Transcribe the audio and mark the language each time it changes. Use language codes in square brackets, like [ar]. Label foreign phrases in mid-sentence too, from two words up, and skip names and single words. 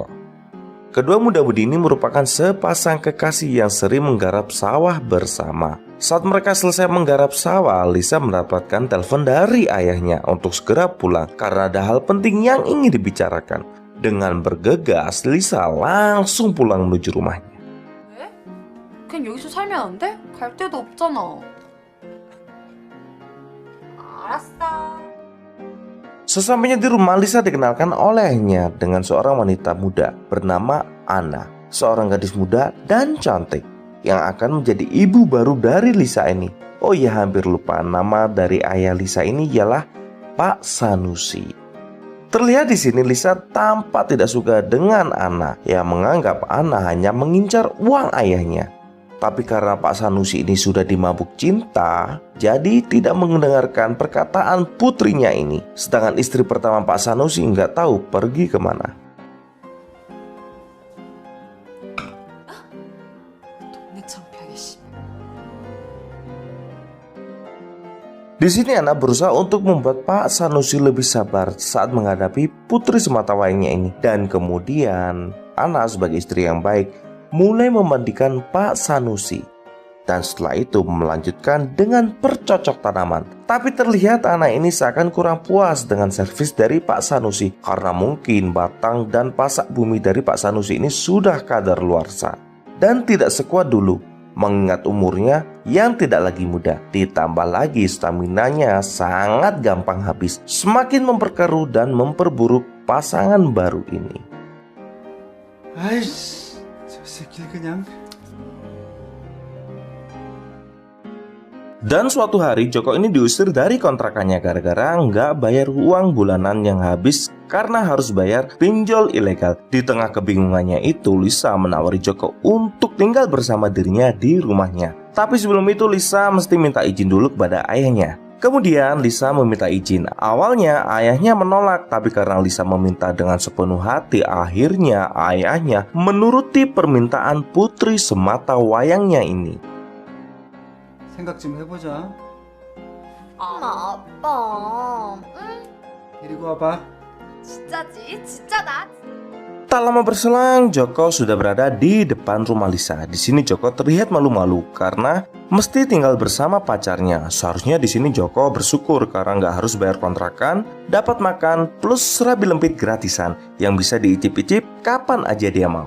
[id] Kedua muda-mudi ini merupakan sepasang kekasih yang sering menggarap sawah bersama. Saat mereka selesai menggarap sawah, Lisa mendapatkan telepon dari ayahnya untuk segera pulang karena ada hal penting yang ingin dibicarakan. Dengan bergegas, Lisa langsung pulang menuju rumahnya. [ko] 왜? 그냥 여기서 살면 안 돼? 갈 데도 없잖아. 알았어. [id] Sesampainya di rumah, Lisa dikenalkan olehnya dengan seorang wanita muda bernama Anna, seorang gadis muda dan cantik yang akan menjadi ibu baru dari Lisa ini. Oh iya, hampir lupa, nama dari ayah Lisa ini ialah Pak Sanusi. Terlihat di sini Lisa tampak tidak suka dengan Anna yang menganggap Anna hanya mengincar uang ayahnya. Tapi karena Pak Sanusi ini sudah dimabuk cinta, jadi tidak mendengarkan perkataan putrinya ini. Sedangkan istri pertama Pak Sanusi nggak tahu pergi kemana. [ko] 동네 창피하게 씨. [id] Di sini Anna berusaha untuk membuat Pak Sanusi lebih sabar saat menghadapi putri sematawayangnya ini. Dan kemudian Anna sebagai istri yang baik mulai memandikan Pak Sanusi. Dan setelah itu melanjutkan dengan percocok tanaman. Tapi terlihat Anna ini seakan kurang puas dengan servis dari Pak Sanusi, karena mungkin batang dan pasak bumi dari Pak Sanusi ini sudah kadaluarsa dan tidak sekuat dulu, mengingat umurnya yang tidak lagi muda. Ditambah lagi staminanya sangat gampang habis, semakin memperkeruh dan memperburuk pasangan baru ini. [ko] 아이씨, 저 새끼 그냥. [id] Dan suatu hari Joko ini diusir dari kontrakannya gara-gara nggak bayar uang bulanan yang habis karena harus bayar pinjol ilegal. Di tengah kebingungannya itu, Lisa menawari Joko untuk tinggal bersama dirinya di rumahnya. Tapi sebelum itu Lisa mesti minta izin dulu kepada ayahnya. Kemudian Lisa meminta izin. Awalnya ayahnya menolak, tapi karena Lisa meminta dengan sepenuh hati, akhirnya ayahnya menuruti permintaan putri sematawayangnya ini. [ko] 생각 좀 해보자. 엄마, 아빠. 응? 데리고 와봐. 진짜지? 진짜다. [id] Tak lama berselang, Joko sudah berada di depan rumah Lisa. Di sini Joko terlihat malu-malu karena mesti tinggal bersama pacarnya. Seharusnya di sini Joko bersyukur karena nggak harus bayar kontrakan, dapat makan plus serabi lempit gratisan yang bisa diicip-icip kapan aja dia mau.